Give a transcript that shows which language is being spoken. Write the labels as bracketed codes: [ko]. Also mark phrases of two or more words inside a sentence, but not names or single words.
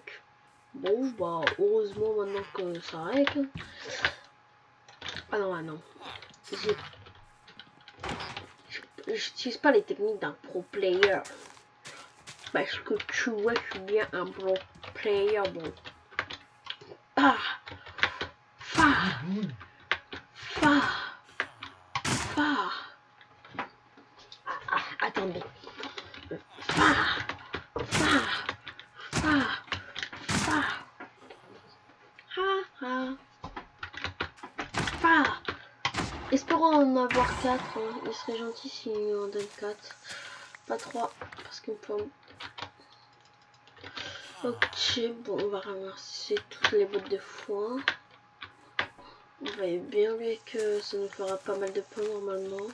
[fr] Bon, bah, heureusement maintenant que ça règle. Ah non, ah non. J'utilise pas les techniques d'un [en] pro player. [fr] Parce que tu vois, je suis bien un [en] pro player. [fr] Bon. Ah! Fa! Fa! Fa! Attendez. Fa! Fa! Fa! Fa! Ha! Ha! Fa! Espérons en avoir 4. Hein. Il serait gentil s'il en donne 4. Pas 3. Parce qu'il me faut... Ok, bon, on va ramasser toutes les bottes de foin. On va bien vu que ça nous fera pas mal de pain normalement.